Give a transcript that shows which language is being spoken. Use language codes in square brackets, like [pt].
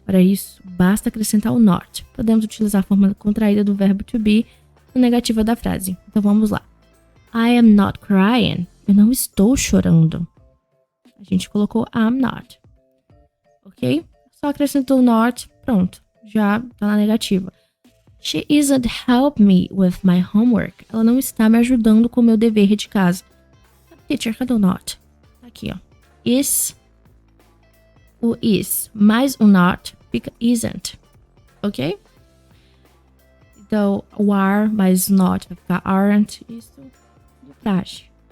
[pt] Para isso, basta acrescentar o not. Podemos utilizar a forma contraída do verbo to be na negativa da frase. Então vamos lá. [en] I am not crying. [pt] Eu não estou chorando. A gente colocou I'm not. Ok? Só acrescentou o not, pronto. Já tá na negativa. [en] She isn't helping me with my homework. [pt] Ela não está me ajudando com o meu dever de casa. Teacher, cadê o not? Aqui, ó. Is. O is mais o not fica isn't. Ok? Então, o are mais not vai ficar aren't. Isso de praxe.